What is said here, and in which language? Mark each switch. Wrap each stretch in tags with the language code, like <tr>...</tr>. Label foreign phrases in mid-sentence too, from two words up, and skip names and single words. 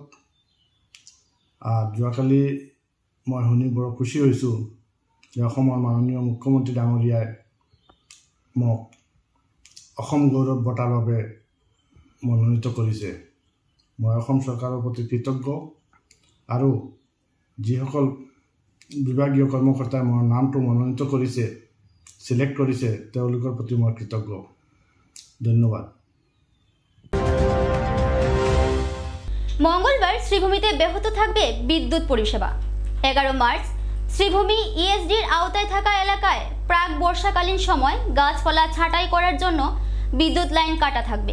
<as>যোৱাকালি মই শুনি বৰ খুশি হৈছোঁ যে অসমৰ মাননীয় মুখ্যমন্ত্ৰী ডাঙৰীয়াই মোক অসম গৌৰৱ বঁটাৰ বাবে মনোনীত কৰিছে। মই অসম চৰকাৰৰ প্ৰতি কৃতজ্ঞ আৰু যিসকল বিভাগীয় কৰ্মকৰ্তাই মোৰ নামটো মনোনীত কৰিছে, সিলেক্ট কৰিছে, তেওঁলোকৰ প্ৰতি মই কৃতজ্ঞ। ধন্যবাদ।</as> <bn>মঙ্গলবার শ্রীভূমিতে ব্যাহত থাকবে বিদ্যুৎ পরিষেবা। 11 মার্চ শ্রীভূমি ইএসডির আওতায় থাকা এলাকায় প্রাক বর্ষাকালীন সময় গাছপালা ছাঁটাই করার জন্য বিদ্যুৎ লাইন কাটা থাকবে।</bn>